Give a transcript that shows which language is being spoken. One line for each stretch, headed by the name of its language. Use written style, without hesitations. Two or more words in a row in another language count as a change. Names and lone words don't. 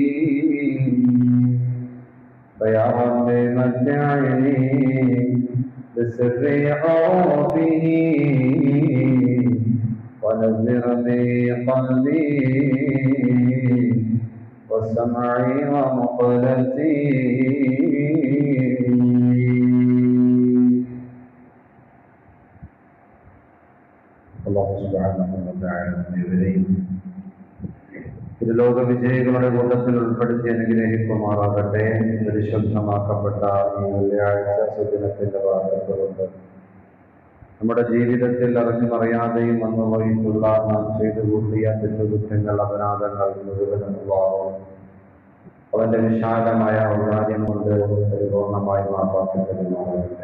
Arabic: فيا رب متعني بسر حروفه ونذر بي قلبي وسمعي ومقلتي. الله سبحانه وتعالى
Malayalam: ലോക വിജയികളുടെ കൂട്ടത്തിൽ ഉൾപ്പെടുത്തി അനുഗ്രഹിക്കുമാറാകട്ടെ. പരിശുദ്ധമാക്കപ്പെട്ട ഈ വെള്ളിയാഴ്ച സുദിനത്തിന്റെ ഭാഗത്തുകൊണ്ട് നമ്മുടെ ജീവിതത്തിൽ അറിഞ്ഞും അറിയാതെയും വന്നുപോയിട്ടുള്ള നാം ചെയ്തു കൂട്ടിയ തെറ്റുകുറ്റങ്ങൾ അപരാധങ്ങൾ മുഴുവനും അവന്റെ വിശാലമായ ഔദാര്യം കൊണ്ട് പരിപൂർണമായി മാപ്പാക്കി തരുമാറാകട്ടെ.